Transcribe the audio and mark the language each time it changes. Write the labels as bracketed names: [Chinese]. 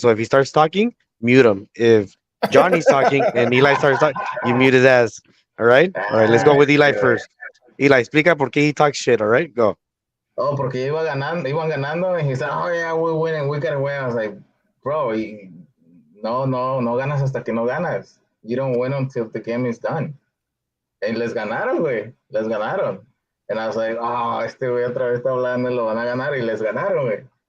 [English] So if he starts talking, mute him. If Johnny's talking and Eli starts talking, you mute his ass. All right? All right, let's go with Eli first. Eli, [Spanish] explica por qué [English] he talks shit, all right? Go. Oh, [Spanish] porque iban ganando, [English] and he said, oh, yeah, we're winning, we gotta win. I was like, bro, [Spanish] No ganas hasta que no ganas. [English] You don't win until the game is done. [Spanish] Y les ganaron, güey. Les ganaron. [English] And I was like, oh, [Spanish] este güey otra vez está hablando y lo van a ganar y les ganaron, güey.